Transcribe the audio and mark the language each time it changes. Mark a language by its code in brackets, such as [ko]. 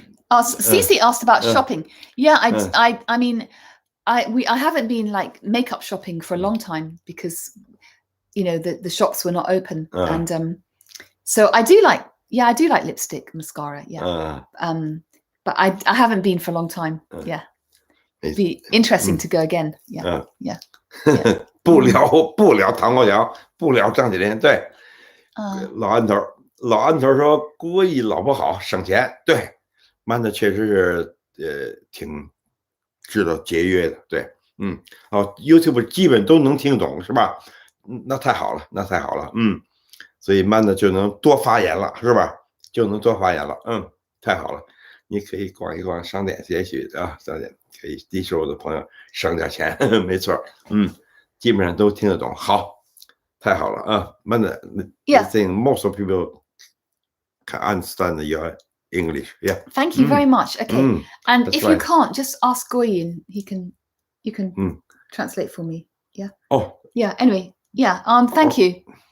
[en] Cece asked about shopping. Yeah, I mean, I haven't been like makeup shopping for a long time because, you know, the shops were not open, and so I do like lipstick, mascara. Yeah. But I haven't been for a long time. Yeah. It'd be interesting to go again. Yeah. Yeah. [zh] 不聊唐国强，不聊张起林。对，老安头说郭毅老婆好，省钱。对，曼的确实是挺知道节约的。对，YouTube 基本都能听懂，是吧？那太好了。所以曼的就能多发言了，是吧？就能多发言了。太好了。你可以逛一逛商店，也许商店可以低收入的朋友省点钱，没错。基本上都听得懂。好，太好了啊！ [en] 曼的 I think most of people can understand your English. Yeah. Thank you very much. Okay. And if you can't, just ask Guo Yi and you can translate for me. Yeah. Oh. Yeah. Anyway. Yeah. Thank you.